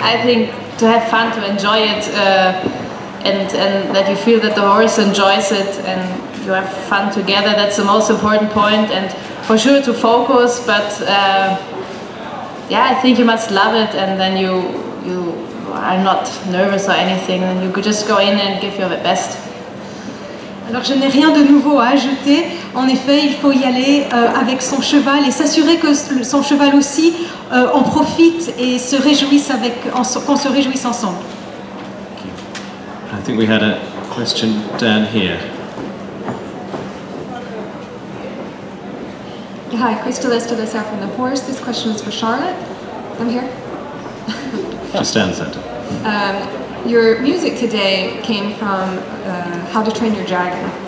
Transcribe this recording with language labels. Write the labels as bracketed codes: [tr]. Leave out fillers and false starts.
[en] I think to have fun, to enjoy it, and that you feel that the horse enjoys it and you have fun together, that's the most important point. And for sure to focus, but yeah, I think you must love it, and then you are not nervous or anything, and you could just go in and give your best. [fr] Alors je n'ai rien de nouveau à ajouter. En effet, il faut y aller avec son cheval et s'assurer que son cheval aussi en profite et se réjouisse qu'on se réjouisse ensemble. [en] I think we had a question down here. Hi, Crystal from the horse. This question is for Charlotte. I'm here. Just stand center. Your music today came from How to Train Your Dragon.